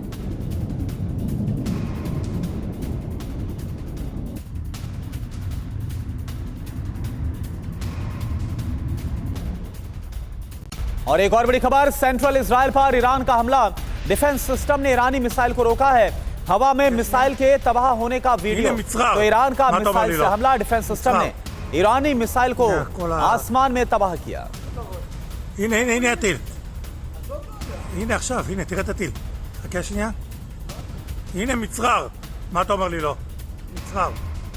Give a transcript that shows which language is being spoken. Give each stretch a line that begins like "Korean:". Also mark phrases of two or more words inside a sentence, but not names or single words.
Hindi: और एक और बड़ी खबर, सेंट्रल इजराइल पर ईरान का हमला।
English: defense system
Hindi: ने ईरानी मिसाइल को रोका है। हवा में मिसाइल के तबाह होने का वीडियो। तो ईरान का मिसाइल से हमला,
English: defense system
Hindi: ने ईरानी मिसाइल को आसमान में तबाह किया।
Hebrew: הנה הטיל. הנה עכשיו, הנה, תראה את הטיל. חכה שנייה. הנה מצרר. מה אתה אומר לי לא? מצרר.